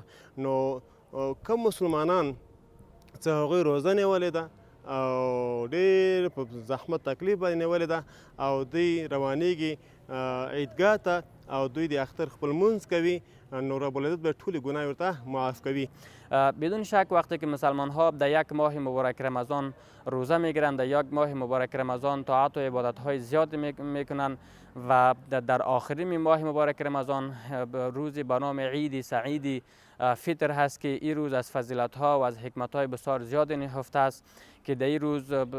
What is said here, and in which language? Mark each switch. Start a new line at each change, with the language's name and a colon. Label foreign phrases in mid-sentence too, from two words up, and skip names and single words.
Pashto: نو کوم مسلمانان چې هغوی روزه نیولې ده او ډېر په زحمت تکلیف باندې نیولې ده او دوی روانیږي عیدګاه ته او دوی د اختر خپل لمونځ کوي نو رب العزت به ټولې ګناه ورته معاف کوي.
Persian: بدون شک وقتی که مسلمان ها در یک ماه مبارک رمضان روزه میگیرند، در یک ماه مبارک رمضان طاعت و عبادت های زیاد میکنند و در آخرین ماه مبارک رمضان روزی به نام عید سعید فطر هست که این روز از فضیلت ها و از حکمت های بسیار زیاد نهفته است که در این روز